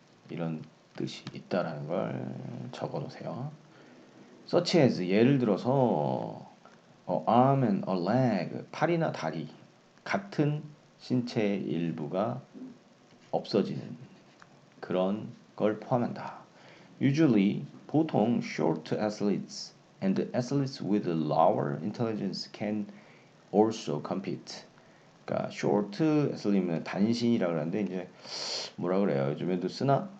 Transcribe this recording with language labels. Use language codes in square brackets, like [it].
[ko] 이런 뜻이 있다라는 걸 적어 놓으세요. [en] such as [ko] 예를 들어서 [en] a arm and a leg [ko] 팔이나 다리 같은 신체의 일부가 없어지는 그런 걸 포함한다. [en] Usually [ko] 보통 [en] short athletes and athletes with lower intelligence can also compete. [ko] 그러니까 [en] short athlete [ko] 는 단신이라고 하는데 이제 뭐라 그래요? 요즘에도 쓰나?